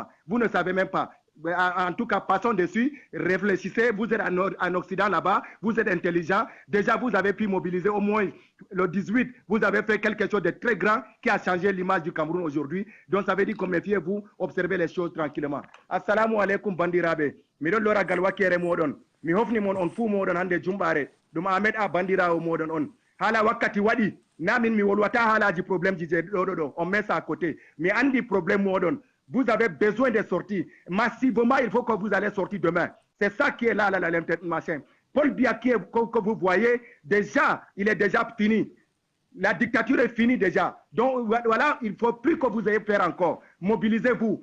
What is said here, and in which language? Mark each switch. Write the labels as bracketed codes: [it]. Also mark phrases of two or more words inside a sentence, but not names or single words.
[fr] Vous ne savez même pas. En tout cas, passons dessus, réfléchissez, vous êtes en Occident là-bas, vous êtes intelligent, déjà vous avez pu mobiliser au moins le 18, vous avez fait quelque chose de très grand qui a changé l'image du Cameroun aujourd'hui, donc ça veut dire que méfiez-vous, observez les choses tranquillement. [ar] السلام عليكم [ff] bandirabe, miɗon lora galwa kere moɗon, mi hofni mon on fuu moɗon hande jumbare, ɗum Ahmed a bandirawo moɗon on, hala wakkati waɗi, namin mi wolwata halaji probléme ji je ɗo, [fr] on met ça à côté, [ff] mi andi probléme moɗon. [fr] Vous avez besoin de sortir. Massivement, il faut que vous allez sortir demain. C'est ça qui est là, machin. Paul Biya que vous voyez, déjà, il est déjà fini. La dictature est finie déjà. Donc voilà, il ne faut plus que vous ayez peur encore. Mobilisez-vous.